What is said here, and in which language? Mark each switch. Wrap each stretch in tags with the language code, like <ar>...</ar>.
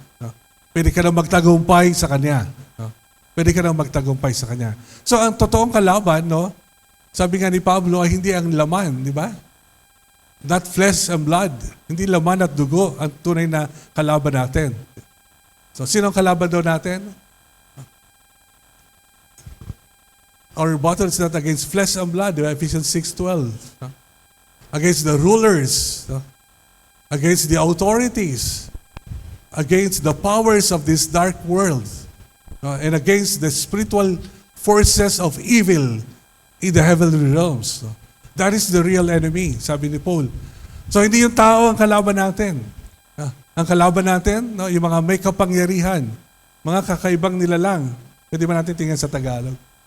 <tl>No? Pwede ka na magtagumpay sa kanya. No? Pwede ka na magtagumpay sa kanya. So ang totoong kalaban, no, sabi nga ni Pablo, ay hindi ang laman, di ba?</tl> <en>Not flesh and blood.</en> <tl>Hindi laman at dugo ang tunay na kalaban natin. So sino ang kalaban daw natin?</tl> <en>Our battle is not against flesh and blood, di ba? Ephesians 6:12. No? Against the rulers, no? Against the authorities, against the powers of this dark world, no? And against the spiritual forces of evil in the heavenly realms. No? That is the real enemy,</en> <tl>sabi ni Paul. So hindi yung tao ang kalaban natin. Ang kalaban natin, no, yung mga may kapangyarihan, mga kakaibang nilalang. Pwede ba natin tingnan sa Tagalog?</tl>